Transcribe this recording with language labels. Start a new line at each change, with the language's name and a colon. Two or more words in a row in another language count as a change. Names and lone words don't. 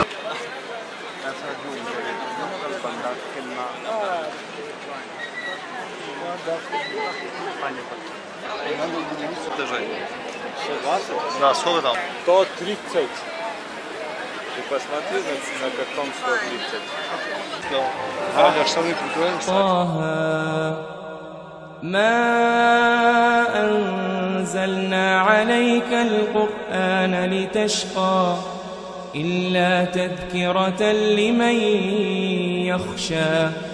Russian: Да, сколько там? 130. Ты посмотри, на каком 130. Аня, штаны прикроем, кстати.
Arabic: ما أنزلنا عليك القرآن لتشقى إلا تذكرة لمن يخشى